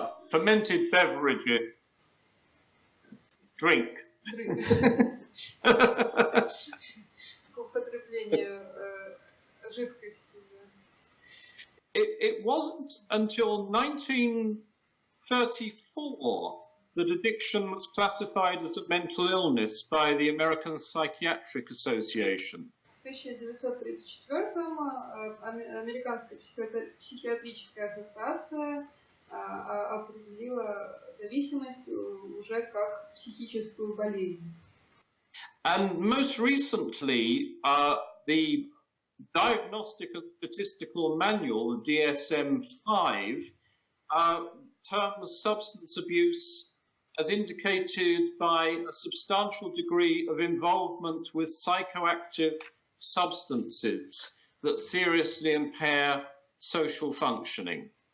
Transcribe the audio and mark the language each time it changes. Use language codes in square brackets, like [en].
[en] fermented beverages, drink. [ru] Употребление жидкости. [en] It wasn't until 1934 that addiction was classified as a mental illness by the American Psychiatric Association. [ru] В 1934-м Американская психиатрическая ассоциация определила зависимость уже как психическую болезнь. [en] And most recently, the Diagnostic and Statistical Manual, the DSM-5, terms substance abuse as indicated by a substantial degree of involvement with psychoactive substances that seriously impair social functioning.